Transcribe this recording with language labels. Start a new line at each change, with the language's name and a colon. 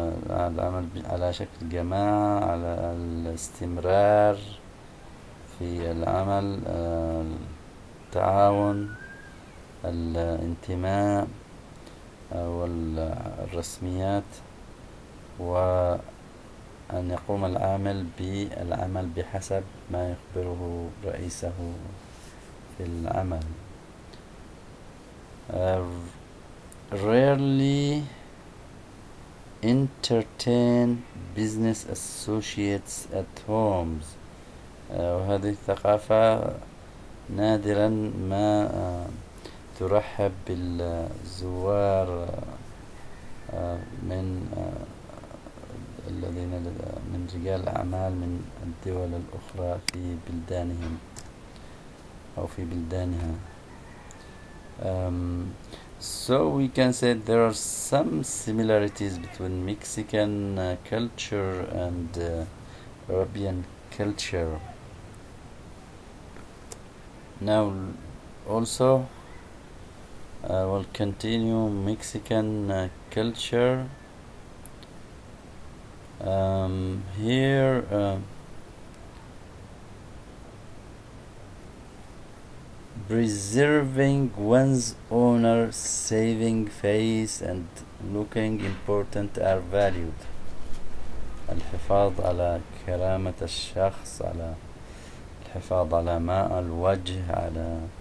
Arabic: العمل على شكل جماعة، على الاستمرار في العمل، التعاون، الانتماء والرسميات، وأن يقوم العامل بالعمل بحسب ما يخبره رئيسه في العمل.
English: Rarely entertain business associates at homes.
Arabic: وهذه الثقافة نادرا ما ترحب بالزوار من الذين من رجال الأعمال من الدول الأخرى في بلدانهم أو في بلدانها.
English: So we can say there are some similarities between Mexican culture and European culture. Now also we'll continue Mexican culture. Here preserving one's honor, saving face and looking important are valued.
Arabic: الحفاظ على كرامة الشخص، على الحفاظ على ماء الوجه، على